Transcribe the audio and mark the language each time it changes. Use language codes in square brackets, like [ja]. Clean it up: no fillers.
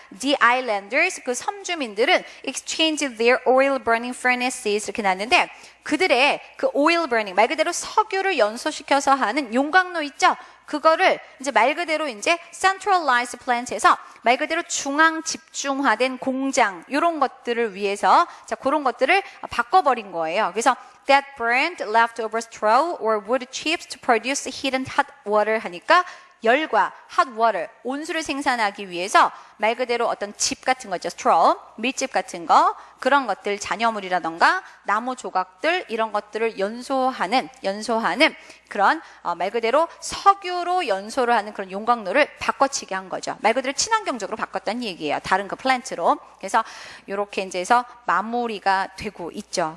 [en] The islanders, [ko] 그 섬주민들은 [en] exchanged their oil burning furnaces [ko] 이렇게 나왔는데, 그들의 그 oil burning, 말 그대로 석유를 연소시켜서 하는 용광로 있죠? 그거를 이제 말 그대로 이제 centralized plant에서 말 그대로 중앙 집중화된 공장, 이런 것들을 위해서, 자, 그런 것들을 바꿔버린 거예요. 그래서 [en] that burned leftover straw or wood chips to produce heat and hot water [ko] 하니까 열과 hot water, 온수를 생산하기 위해서 말 그대로 어떤 집 같은 거 있죠. straw, 밀집 같은 거, 그런 것들, 잔여물이라던가 나무 조각들 이런 것들을 연소하는 그런 말 그대로 석유로 연소를 하는 그런 용광로를 바꿔치게 한 거죠. 말 그대로 친환경적으로 바꿨다는 얘기예요. 다른 그 플랜트로. 그래서 이렇게 이제 해서 마무리가 되고 있죠.